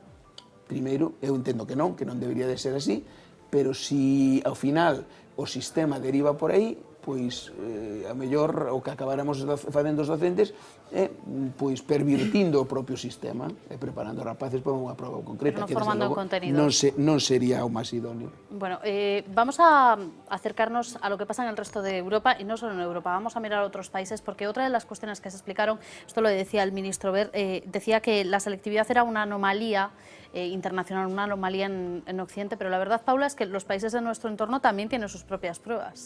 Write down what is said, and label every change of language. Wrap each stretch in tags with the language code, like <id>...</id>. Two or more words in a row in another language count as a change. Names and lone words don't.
<gl>Primeiro, eu entendo que non debería de ser así, pero se ao final o sistema deriva por aí, pois a mellor o que acabáramos facendo os docentes é pois pervirtindo o propio sistema e preparando os rapaces para unha prova concreta,</gl> <es>pero no formando en contenidos.</es> <gl>Non sería o máis idóneo.</gl> <es>Bueno, vamos a acercarnos a lo que pasa en el resto de Europa y no solo en Europa, vamos a mirar a otros países porque otra de las cuestiones que se explicaron, esto lo decía el ministro Wert, decía que la selectividad era una anomalía internacional, una anomalía en Occidente, pero la verdad, Paula, es que los países de nuestro entorno también tienen sus propias pruebas.</es>